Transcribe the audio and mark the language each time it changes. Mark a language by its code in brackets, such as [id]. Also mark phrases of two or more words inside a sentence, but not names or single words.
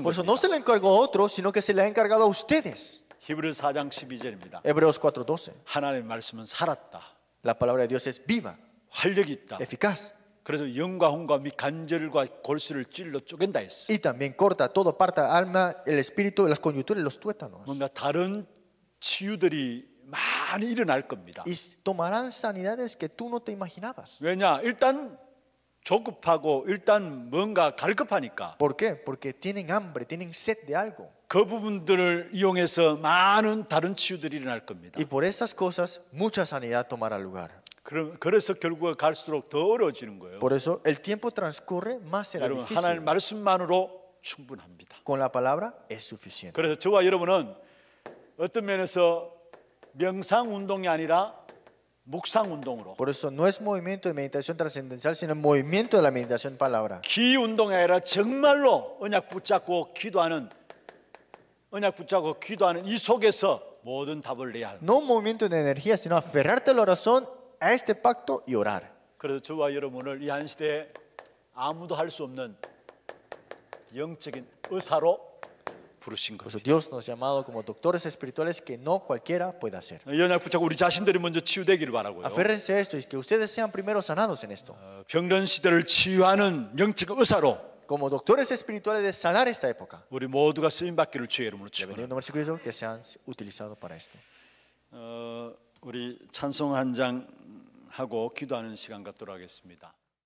[es] Por eso [ko] 거죠. [es] no se le encargó a otro, sino que se le ha encargado a ustedes. [ko] 히브리서 4장 12절입니다. [es] Hebreos 4:12. [ko] 하나님의 말씀은 살았다. [es] La palabra de Dios es viva, [ko] 활력이 있다. [es] eficaz [ko] 그래서 영과 혼과 및 간절과 골수를 찔러 쪼갠다 했어. [es] y también corta todo, parta alma, el espíritu, las coyunturas y los tuétanos. [ko] 뭔가 다른 치유들이 많이 일어날 겁니다. [es] Y tomarán sanidades que tú no te imaginabas. [ko] 왜냐? 일단 조급하고 일단 뭔가 갈급하니까 [es] ¿Por qué? Porque tienen hambre, tienen sed de algo. [ko] 그 부분들을 이용해서 많은 다른 치유들이 일어날 겁니다. [es] Y por esas cosas mucha sanidad tomará lugar. [ko] 그래서 결국 갈수록 더 어려워지는 거예요. [es] Por eso el tiempo transcurre, más será [ko] 여러분 [es] difícil. [ko] 하나님 말씀만으로 충분합니다. [es] Con la palabra es suficiente. [ko] 그래서 저와 여러분은 어떤 면에서 명상 운동이 아니라 묵상 운동으로, [es] Por eso no es movimiento de meditación trascendental, sino el movimiento de la meditación palabra. [ko] 기 운동이 아니라 정말로 언약 붙잡고 기도하는 이 속에서 모든 답을 내야 합니다. [es] No un movimiento de energía, sino aferrarte a la oración, a este pacto y orar. [ko] 그래서 저와 여러분을 이 한 시대에 아무도 할 수 없는 영적인 의사로 부르신 [es] Por eso [ko] 것입니다. [es] Dios nos ha llamado como doctores espirituales que no cualquiera puede hacer. [ko] 이 언약 붙잡고 우리 자신들이 먼저 치유되기를 바라고요. [es] Aférrense a esto y que ustedes sean primero sanados en esto. [ko] 병든 시대를 치유하는 영적 의사로 [es] Como doctores espirituales de sanar esta época. [ko] 우리 모두가 쓰임 받기를 주의 이름으로 [es] Le bendigo [ko] 축원합니다. [es] en nombre de Jesucristo que sean utilizados para esto. [ko] 우리 찬송 한 장 하고 기도하는 시간 갖도록 하겠습니다.